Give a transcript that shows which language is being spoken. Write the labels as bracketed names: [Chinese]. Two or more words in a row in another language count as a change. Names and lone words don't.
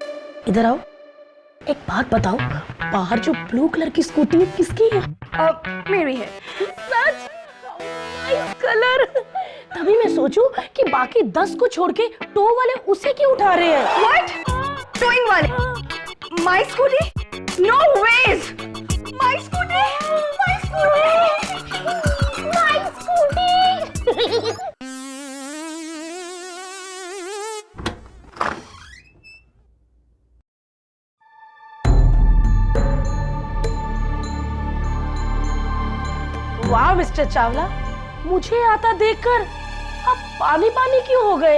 [Hindi] इधर आओ, एक बात बताओ, बाहर जो [English] blue colour [Hindi] की स्कूटी किसकी है? मेरी है। सच? [English] nice colour. [Hindi] तभी मैं सोचूं कि बाकी 10 को छोड़ के टो वाले उसे क्यों उठा रहे हैं? What? टोइंग वाले? [English] My scooty? No ways! My scooty! My scooty! My scooty! [Hindi] वाह मिस्टर चावला, मुझे आता देखकर आप पानी पानी क्यों हो गए?